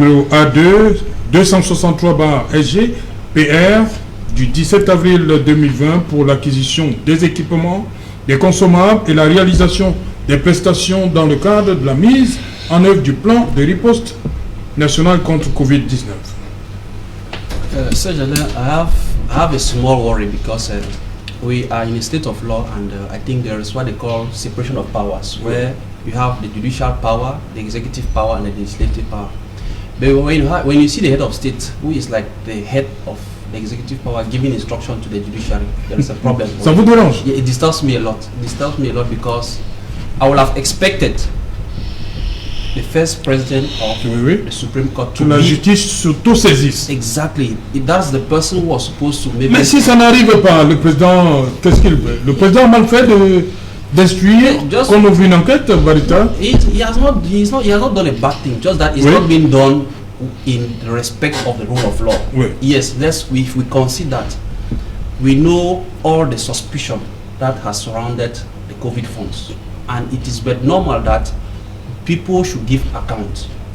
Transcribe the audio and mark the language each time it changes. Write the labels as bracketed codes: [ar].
[fr] A2 263 SG PR du 17 avril 2020 pour l'acquisition des équipements, des consommables et la réalisation des prestations dans le cadre de la mise en œuvre du plan de riposte national contre Covid-19. [en] Serge Alain, I have a small worry because we are in a state of law, and I think there is what they call separation of powers, where you have the judicial power, the executive power, and the legislative power. But when you see the head of state, who is like the head of the executive power, giving instruction to the judiciary, there is a problem. [fr] Ça vous dérange? [en] Yeah, it disturbs me a lot. It disturbs me a lot because I would have expected the first president of the Supreme Court to [fr] la justice s'auto-saisisse. [en] Exactly. That's the person who was supposed to maybe... [fr] Mais si ça n'arrive pas, le président, qu'est-ce qu'il veut? Le président a mal fait d'instruire qu'on ouvre une enquête, Barita? [en] He has not done a bad thing, just that it's not been done in respect of the rule of law. Yes, if we consider that, we know all the suspicion that has surrounded the COVID funds, and it is but normal that people should give account.